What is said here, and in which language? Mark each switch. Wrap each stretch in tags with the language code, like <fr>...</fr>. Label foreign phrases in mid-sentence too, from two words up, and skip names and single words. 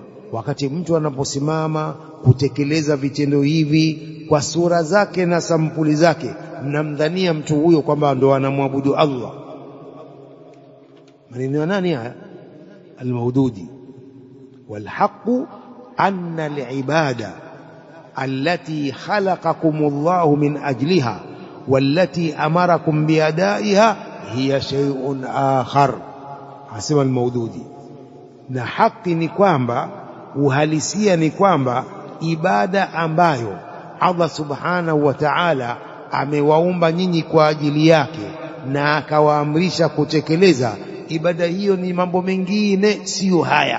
<sw>Wakati mtu anaposimama kutekeleza vitendo hivi kwa sura zake na sampuli zake, mnamdhania mtu huyo kwamba ndo anamwabudu Allah. maneno ya nani haya? Al-Maududi.</sw> <ar>والحق أن العبادة التي خلقكم الله من أجلها والتي أمركم بأدائها هي شيء آخر,</ar> <sw>asema Al-Maududi. Na haki ni kwamba, uhalisia ni kwamba ibada ambayo Allah</sw> <ar>سبحانه وتعالى</ar> <sw>amewaumba nyinyi kwa ajili yake na akawaamrisha kutekeleza ibada hiyo ni mambo mengine, sio haya.</sw>